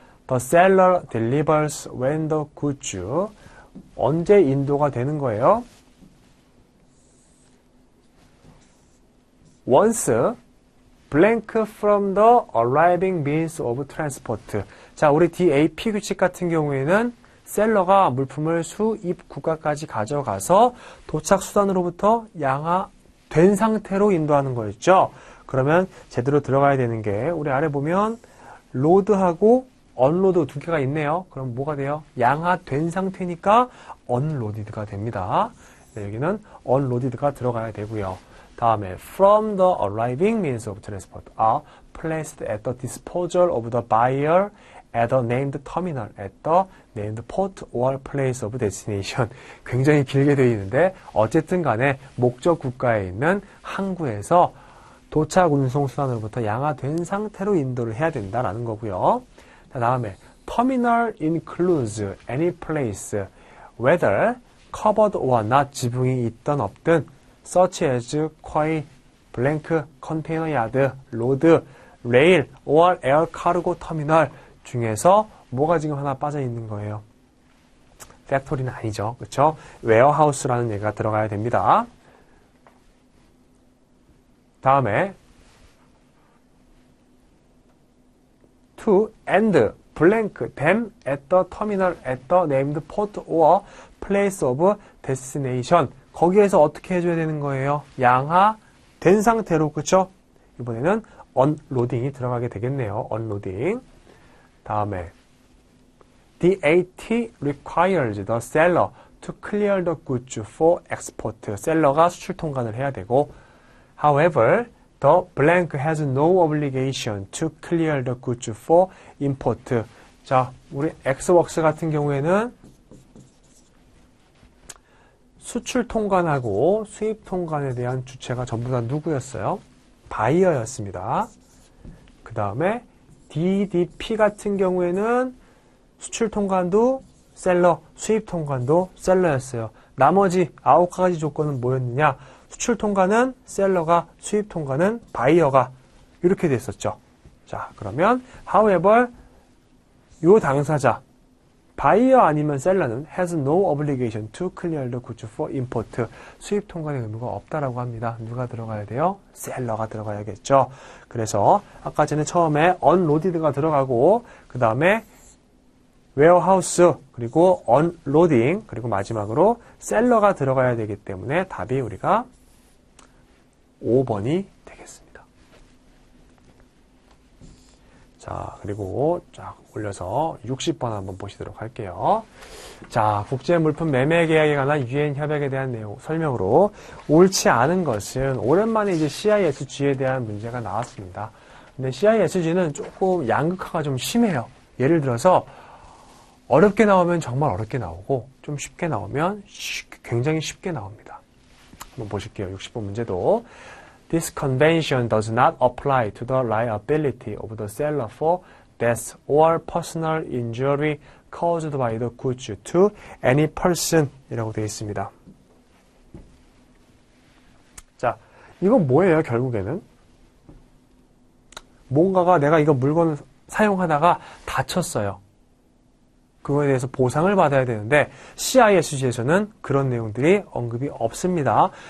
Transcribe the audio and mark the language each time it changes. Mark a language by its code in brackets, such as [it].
[en] The seller delivers when the goods. [ko] 언제 인도가 되는 거예요? [en] Once blank from the arriving means of transport. [ko] 자, 우리 DAP 규칙 같은 경우에는 셀러가 물품을 수입 국가까지 가져가서 도착 수단으로부터 양화된 상태로 인도하는 거였죠. 그러면 제대로 들어가야 되는 게 우리 아래 보면 로드하고 언로드 두 개가 있네요. 그럼 뭐가 돼요? 양화된 상태니까 언로디드가 됩니다. 네, 여기는 언로디드가 들어가야 되고요. 다음에 [en] from the arriving means of transport are placed at the disposal of the buyer at the named terminal at the named port or place of destination. [ko] 굉장히 길게 되어 있는데 어쨌든 간에 목적 국가에 있는 항구에서 도착 운송 수단으로부터 양화된 상태로 인도를 해야 된다라는 거고요. [en] 다음에 terminal includes any place whether covered or not [ko] 지붕이 있든 없든 [en] such as quay, blank, container yard, road, rail, or air cargo terminal [ko] 중에서 뭐가 지금 하나 빠져 있는 거예요? 팩토리는 아니죠. 그렇죠? 웨어하우스라는 얘기가 들어가야 됩니다. 다음에 [en] to and blank them at the terminal at the named port or place of destination. [ko] 거기에서 어떻게 해줘야 되는 거예요? 양화된 상태로, 그쵸? 이번에는 unloading이 들어가게 되겠네요. [en] unloading. [ko] 다음에 [en] DAT requires the seller to clear the goods for export. [ko] 셀러가 수출 통관을 해야 되고 [en] however, the blank has no obligation to clear the goods for import. [ko] 자, 우리 Xworks 같은 경우에는 수출 통관하고 수입 통관에 대한 주체가 전부 다 누구였어요? 바이어였습니다. 그 다음에 DDP 같은 경우에는 수출 통관도 셀러, 수입 통관도 셀러였어요. 나머지 9가지 조건은 뭐였느냐? 수출 통관은 셀러가, 수입 통관은 바이어가 이렇게 됐었죠. 자, 그러면 [en] however [ko] 요 당사자 바이어 아니면 셀러는 [en] has no obligation to clear the goods for import. [ko] 수입 통관의 의무가 없다라고 합니다. 누가 들어가야 돼요? 셀러가 들어가야겠죠. 그래서 아까 전에 처음에 unloaded가 들어가고 그 다음에 warehouse 그리고 unloading 그리고 마지막으로 셀러가 들어가야 되기 때문에 답이 우리가 5번이 되겠습니다. 자, 그리고 쫙 올려서 60번 한번 보시도록 할게요. 자, 국제물품 매매 계약에 관한 유엔 협약에 대한 내용 설명으로 옳지 않은 것은 오랜만에 이제 CISG에 대한 문제가 나왔습니다. 근데 CISG는 조금 양극화가 좀 심해요. 예를 들어서 어렵게 나오면 정말 어렵게 나오고 좀 쉽게 나오면 굉장히 쉽게 나옵니다. 한번 보실게요. 60번 문제도 [en] This convention does not apply to the liability of the seller for death or personal injury caused by the goods to any person [ko] 이라고 되어 있습니다. 자, 이건 뭐예요, 결국에는? 뭔가가 내가 이거 물건을 사용하다가 다쳤어요. 그거에 대해서 보상을 받아야 되는데 CISG에서는 그런 내용들이 언급이 없습니다.